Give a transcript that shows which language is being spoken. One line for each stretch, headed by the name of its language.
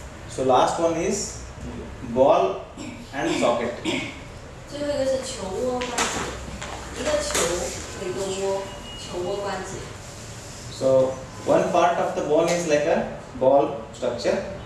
English: So last one is ball and socket.
Chinese: 最后一个是球窝关节，一个球和一个窝，球窝关节。
English: So one part of the bone is like a ball structure.